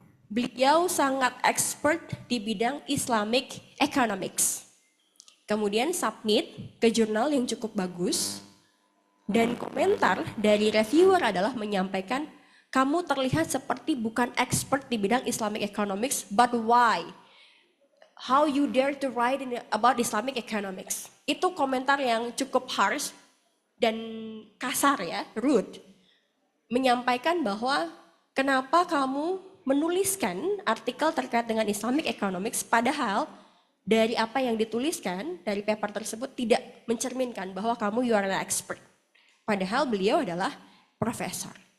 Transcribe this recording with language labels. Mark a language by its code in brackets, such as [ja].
[id] Beliau sangat expert di bidang Islamic Economics. Kemudian submit ke jurnal yang cukup bagus. Dan komentar dari reviewer adalah menyampaikan, kamu terlihat seperti bukan expert di bidang Islamic Economics, [en] but why? How you dare to write about Islamic Economics? [id] Itu komentar yang cukup harsh dan kasar ya, rude. Menyampaikan bahwa kenapa kamu menuliskan artikel terkait dengan Islamic Economics padahal dari apa yang dituliskan dari paper tersebut tidak mencerminkan bahwa kamu [en] you are an expert. [id] Padahal beliau adalah profesor.